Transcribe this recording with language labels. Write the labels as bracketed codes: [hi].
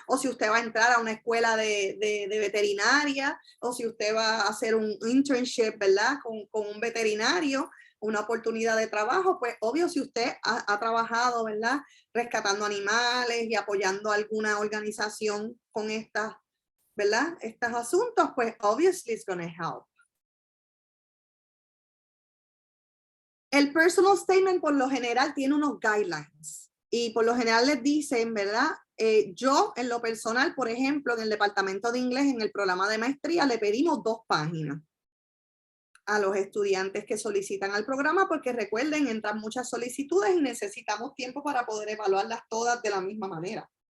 [es] O si usted va a entrar a una escuela de veterinaria, o si usted va a hacer un internship, ¿verdad? Con un veterinario, una oportunidad de trabajo, pues obvio, si usted ha trabajado, ¿verdad? Rescatando animales y apoyando a alguna organización con estas, ¿verdad? Estos asuntos, pues [en] obviously it's going to help. [es] El personal statement por lo general tiene unos guidelines y por lo general les dicen, ¿verdad? Yo en lo personal, por ejemplo, en el departamento de inglés, en el programa de maestría, le pedimos 2 páginas a los estudiantes que solicitan al programa, porque recuerden, entran muchas solicitudes y necesitamos tiempo para poder evaluarlas todas de la misma manera.